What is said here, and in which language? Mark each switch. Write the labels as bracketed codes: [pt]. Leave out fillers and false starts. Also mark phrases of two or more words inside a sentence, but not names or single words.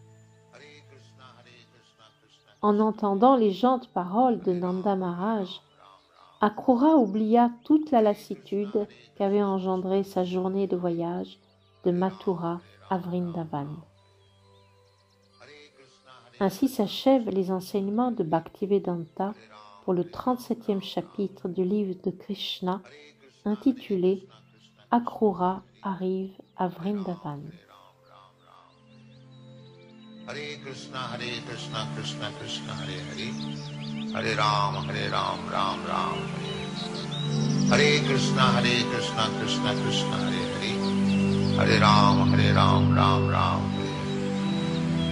[fr] En entendant les jantes paroles de Nanda Maharaj, Akrura oublia toute la lassitude qu'avait engendrée sa journée de voyage de Mathura à Vrindavan. Ainsi s'achèvent les enseignements de Bhaktivedanta pour le 37e chapitre du livre de Krishna intitulé « Akrura arrive à Vrindavan ». [sa] Hare Krishna, Krishna Krishna, Hare Hare, Hare Ram, Ram Ram, Hare Hare. Hare Krishna, Krishna Krishna, Hare Hare, Hare Ram, Ram Ram, Hare Hare.